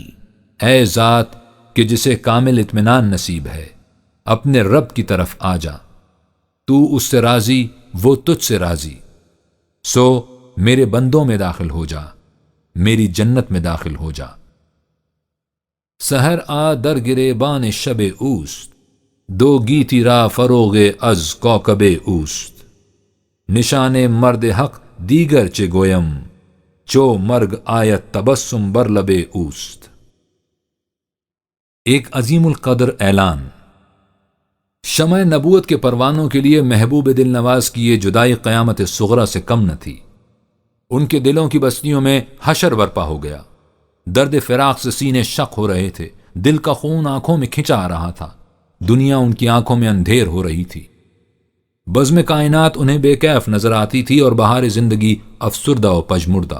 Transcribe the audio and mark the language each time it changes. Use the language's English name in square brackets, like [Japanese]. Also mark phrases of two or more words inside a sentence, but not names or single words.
[Urdu] اے ذات کہ جسے کامل اطمینان نصیب ہے، اپنے رب کی طرف آ جا، تو اس سے راضی، وہ تجھ سے راضی، سو میرے بندوں میں داخل ہو جا، میری جنت میں داخل ہو جا۔ [Persian] سحر آ در گریبان شب اوست، دو گیتی را فروغ از کوکب اوست، نشان مرد حق دیگر چه گویم، چو مرگ آیت تبسم بر لب اوست۔ [Urdu] ایک عظیم القدر اعلان۔ شمع نبوت کے پروانوں کے لیے محبوب دل نواز کی یہ جدائی قیامت صغرا سے کم نہ تھی۔ ان کے دلوں کی بستیوں میں حشر برپا ہو گیا، درد فراق سے سینے شق ہو رہے تھے، دل کا خون آنکھوں میں کھنچا آ رہا تھا، دنیا ان کی آنکھوں میں اندھیر ہو رہی تھی، بزم کائنات انہیں بے کیف نظر آتی تھی اور بہار زندگی افسردہ و پجمردہ۔